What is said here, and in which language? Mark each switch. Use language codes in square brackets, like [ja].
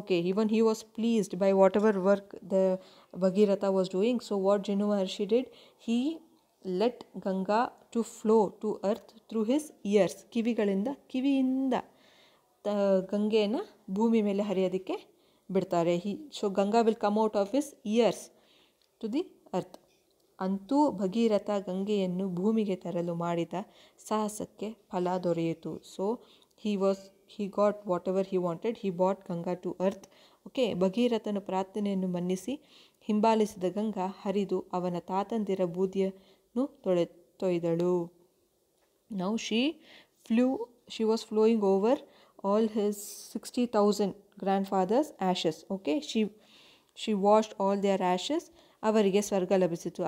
[en] Even he was pleased by whatever work the Bhagirath was doing. So what Jinhu Maharshi did, he let Ganga to flow to earth through his ears. [kn] ಕಿವಿಯಿಂದ ಗಂಗೆಯನ್ನು ಭೂಮಿ ಮೇಲೆ ಹರಿಯೋದಕ್ಕೆ ಬಿಡ್ತಾರೆ. [en] So Ganga will come out of his ears to the earth. [kn] ಅಂತೂ ಭಗೀರಥ ಗಂಗೆಯನ್ನು ಭೂಮಿಗೆ ತರಲು ಮಾಡಿದ ಸಾಹಸಕ್ಕೆ ಫಲ ದೊರೆಯಿತು. [en] So he got whatever he wanted. He brought Ganga to earth. [kn] Okay, ಭಗೀರಥನ ಪ್ರಾರ್ಥನೆಯನ್ನು ಮನ್ನಿಸಿ ಹಿಂಬಾಲಿಸಿದ ಗಂಗಾ ಹರಿದು ಅವನ ತಾತಂದಿರ ಬೂದಿಯನ್ನು ತೊಯ್ದಳು. [en] Now she was flowing over all his 60,000 grandfathers' ashes. Okay, she washed all their ashes. [kn] ಅವರಿಗೆ ಸ್ವರ್ಗ ಲಭಿಸಿತು.